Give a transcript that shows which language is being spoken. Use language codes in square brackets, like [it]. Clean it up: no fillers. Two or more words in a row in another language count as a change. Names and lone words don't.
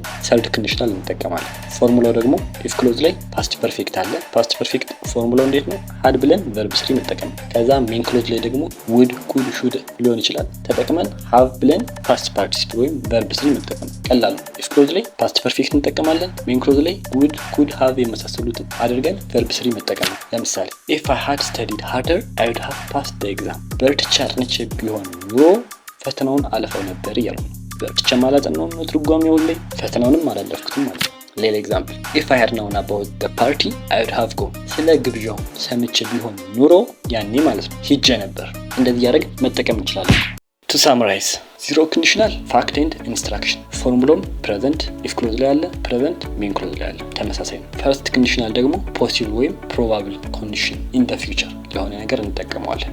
[en] third conditional [am] እንጠቀማለን። ፎርሙላው ደግሞ [en] if clause [am] ላይ [en] past perfect [am] አለ። [en] past perfect [am] ፎርሙላው እንዴት ነው? ሀድ ብለን [en] verb three [am] መጠቀም። ከዛ [en] main clause [am] ላይ ደግሞ [en] would, could, should [am] ሊሆን ይችላል ተጠቅመን ሃቭ ብለን [en] past participle [am] ወይም [en] verb three [am] መጠቀም። ቀላል ነው። [en] if clause [am] ላይ [en] past perfect [am] እንጠቀማለን። [en] main clause [am] ላይ [en] would, could, have [am] የመሳሰሉትን አድርገን [en] verb three [am] መጠቀም ነው። ለምሳሌ [en] if I had studied harder I would have passed the exam፣ [am] በርትቼ አጥንቼ ቢሆን ኑሮ ፈተናውን አልፈው ነበር እያልኩ ነው። ቨርብ ብቻ ማለት ነው ትርጓሜው ላይ ፈተናውንም አላለፍኩትም ማለት ነው። ሌላ ኤግዛምፕል [en] if I had known about the party I would have gone። [am] ስለ ግብዣው ሰምቼ ቢሆን ኑሮ ያኔ ማለት ነው ሂጄ ነበር። እንደዚህ ያደርግ መጠቀም እንችላለን። [en] to summarize zero conditional fact and instruction formula present if clause [am] ላይ አለ፣ [en] present main clause [am] ላይ አለ፣ ተመሳሳይ ነው። [en] first conditional ደግሞ possible ወይም probable condition in the future [am] የሆነ ነገር እንጠቀመዋለን።